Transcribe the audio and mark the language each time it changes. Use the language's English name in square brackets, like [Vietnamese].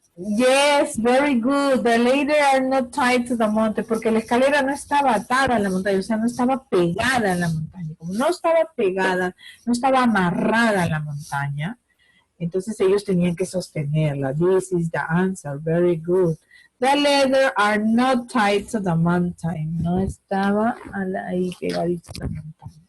[English] Yes, very good. The ladder are not tied to the mountain, [Spanish] porque la escalera no estaba atada a la montaña, o sea, no estaba pegada a la montaña. Como no estaba pegada, no estaba amarrada a la montaña, entonces ellos tenían que sostenerla. [English] This is the answer. Very good. The ladder are not tied to the mountain. [Spanish] No estaba ahí pegadito a la montaña.